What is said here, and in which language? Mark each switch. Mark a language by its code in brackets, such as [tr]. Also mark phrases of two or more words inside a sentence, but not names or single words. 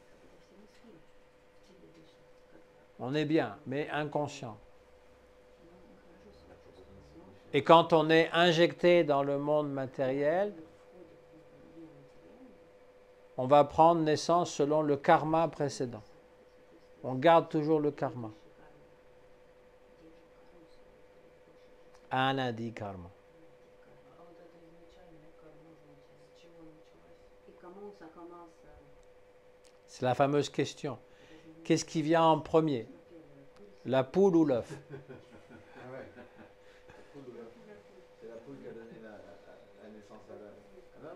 [fr] On est bien, mais inconscient. Et quand on est injecté dans le monde matériel, on va prendre naissance selon le karma précédent. On garde toujours le karma. [sa] Anadi karma. [fr] Et comment ça commence? C'est la fameuse question. Qu'est-ce qui vient en premier? La poule ou l'œuf? Ah ouais. C'est la poule qui a donné la naissance à l'œuf.